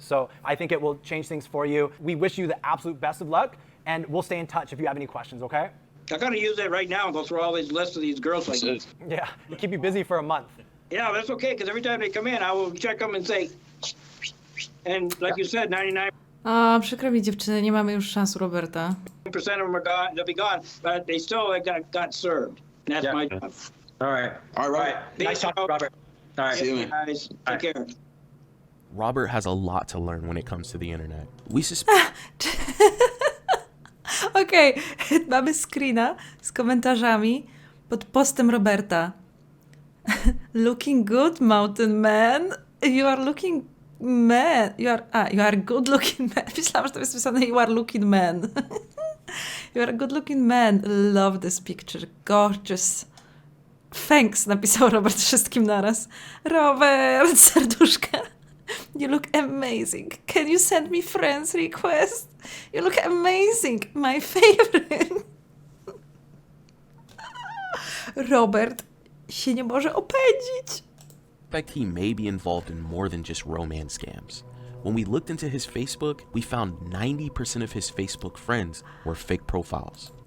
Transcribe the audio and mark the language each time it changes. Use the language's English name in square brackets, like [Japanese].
[English] So I think it will change things for you. We wish you the absolute best of luck and we'll stay in touch if you have any questions, okay? I gotta use that right now and go through all these lists of these girls like this. Yeah, keep you busy for a month. Yeah, that's okay, because every time they come in, I will check them and say, and like you said, 99% [Polish] Przykro mi, dziewczyny, nie mamy już szans u Roberta. [English] of them are gone, they'll be gone, but they still got served. And that's my job. All right. All right. Nice talking, Robert. All right. See you, guys. Take care. Robert has a lot to learn when it comes to the internet. We suspect. [Polish] Okej, mamy screena z komentarzami pod postem Roberta. [English] Looking good, mountain man. You are looking man. You are good looking man. [Polish] Myślałam, że to jest napisane [English] you are looking man. You are a good looking man. Love this picture. Gorgeous. [Polish] Thanks, napisał Robert wszystkim naraz. [English] Robert, serduszka. You look amazing. Can you send me friends request? You look amazing. My favorite. [Polish] Robert się nie może opędzić. [English] He may be involved in more than just romance scams. When we looked into his Facebook, we found 90% of his Facebook friends were fake profiles.